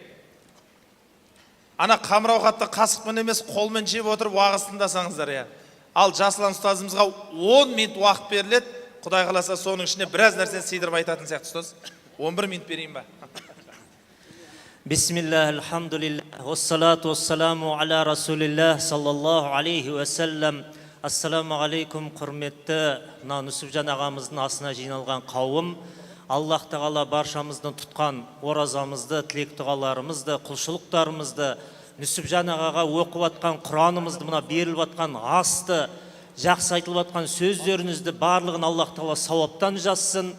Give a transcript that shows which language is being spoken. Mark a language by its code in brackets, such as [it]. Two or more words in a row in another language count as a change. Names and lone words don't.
[kk] Ана қамырауқатты қасықпен емес, қолмен жеп отырып уағыз тыңдасаңыздар. Ал Жаслан ұстазымызға 10 минут уақыт беріледі. Құдай қаласа соның ішіне біраз нәрсе сыйдырып айтатын сияқты ұстаз. 11 минут берейін ба? [ar] بسم الله, الحمد لله، والصلاة والسلام على رسول الله، صلى الله عليه وسلم. السلام عليكم, [kk] құрметті Нүсіпжан ағамыздың асына жиналған қауым. Аллах тағала баршамыздың тұтқан оразамызды, тілек дұғаларымызды, құлшылықтарымызды, Нүсіпжан ағаға оқып атқан Құранымызды, мына беріліп атқан асты, жақсы айтылып атқан сөздеріңізді барлығын Аллах тағала сауаптан жазсын.